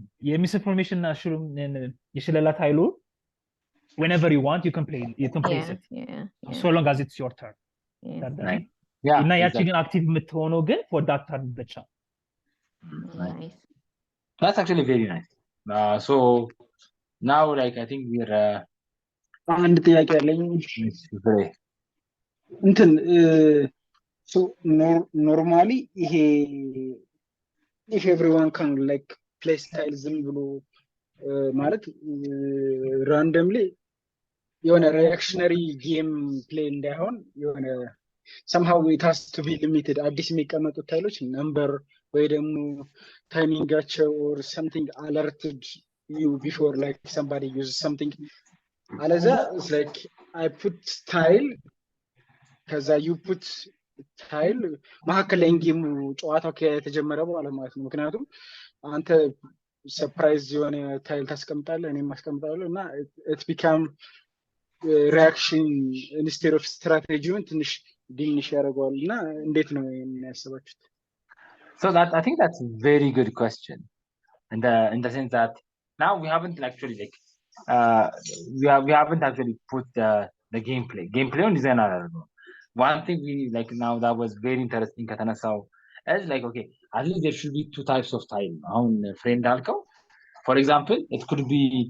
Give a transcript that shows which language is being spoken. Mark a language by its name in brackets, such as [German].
[Amharic] የሚስኢንፎርሜሽን እና የሽለላ ታይሉ [English] whenever you want you can place it so long as it's your turn [Amharic] እና ያቺ ግን አክቲቭ የምትሆነው ግን [English] for that turn [Amharic] ብቻ [English] nice that's actually very nice so now like I think we're [Amharic] አንድ ጥያቄ አለኝ እንትን [English] so normally ይሄ if everyone can like play style [Amharic] ዝም ብሎ ማለት [English] randomly የሆነ reactionary game play እንዳይሆን የሆነ somehow it has to be limited [Amharic] አዲስ የሚቀመጡት ታይሎች [English] number [Amharic] ወይ ደግሞ ታይሚንጋቸው [English] or something alerted you before like somebody uses something አለዛ it's like I put style [Amharic] ከዛ you put ታይል መሀከል ላይ ጌሙ ጨዋታው ከተጀመረ በኋላ ማለት ነው ምክንያቱም አንተ ሰርፕራይዝ የሆነ ታይል ታስቀምጣለህ እኔም አስቀምጣለሁ እና [English] it become reaction instead of strategy [Amharic] ትንሽ ዲኒሽ ያደርገዋል እና እንዴት ነው የሚያስባችሁት [English] so that I think that's a very good question in the sense that now we haven't actually like we haven't actually put the gameplay on design አደረገው one thing we like now that was very interesting [Amharic] ከተነሳው [English] is like okay at least there should be 2 types of tile on friend alko for example it could be